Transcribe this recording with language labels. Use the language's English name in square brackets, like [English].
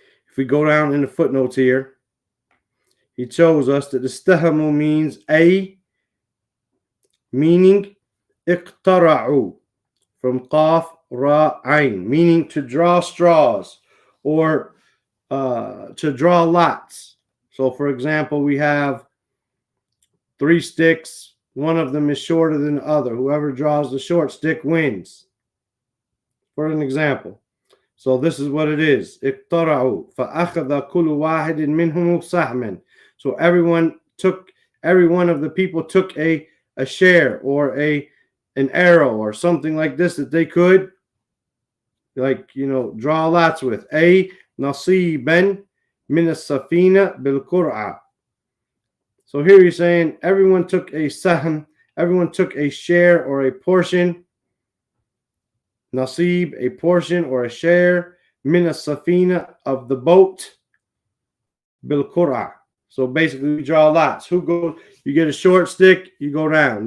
[English] If we go down in the footnotes here, he shows us that istahamu means meaning iqtara'u, from qaf ra ain, meaning to draw straws or to draw lots. So for example, we have 3 sticks. One of them is shorter than the other. Whoever draws the short stick wins. For an example. So this is what it is. [Arabic] اقترعوا فأخذ كل واحد منهم سهما. [English] So every one of the people took a share or an arrow or something like this that they could, draw lots with. [Arabic] نصيبا من السفينة بالقرعة. [English] So here he's saying everyone took a sahm, everyone took a share or a portion. Nasib, a portion or a share. Min as-safina, of the boat. Bil qur'a. So basically, we draw lots. You get a short stick, you go down.